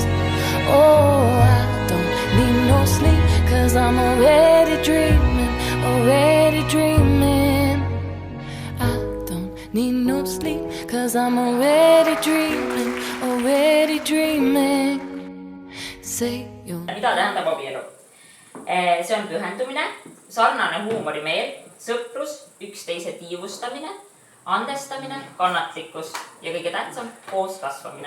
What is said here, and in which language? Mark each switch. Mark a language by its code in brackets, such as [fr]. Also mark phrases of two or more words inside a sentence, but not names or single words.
[en] Oh, I don't need no sleep cause I'm already dreaming, already dreaming. I don't need no sleep cause I'm already dreaming, already dreaming. Say you. [et] Mida tähendab abielu? See on pühendumine, sarnane huumorimeel, sõprus, üksteise tiivustamine, andestamine, kannatlikkus ja kõige tähtsam, koos kasvamine.